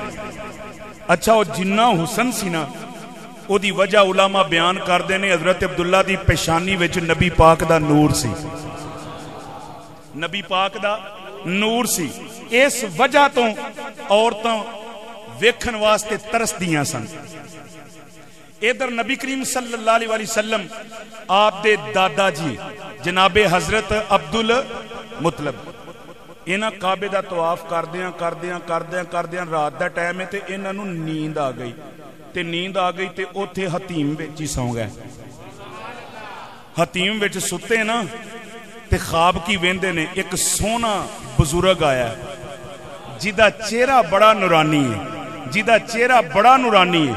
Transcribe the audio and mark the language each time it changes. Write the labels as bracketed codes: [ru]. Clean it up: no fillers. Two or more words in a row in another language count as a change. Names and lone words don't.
[pa] اچھا او جنا حسن سی نا اوہدی وجہ علماء بیان کردے نیں، حضرت عبداللہ دی پیشانی وچ نبی پاک دا نور سی، نبی پاک دا نور سی, नबी पाक दा नूर सी। اس وجہ توں عورتاں ویکھن واسطے ترسدیاں سن. ادھر نبی کریم [ar] صلى الله عليه وسلم [pa] آپ دے دادا جی جناب حضرت عبدالمطلب انہاں کعبے دا طواف کردیاں رات دا ٹائم اے تے انہاں نوں نیند آ گئی تے اوتھے حطیم وچ ہی سوں گئے. حطیم وچ سُتے نا تے خواب کی ویندے نیں، اک سوہنا بزرگ آیا جہدا چہرہ بڑا نورانی اے، جہدا چہرہ بڑا نورانی اے, जिदा चेहरा बड़ा नूरानी है।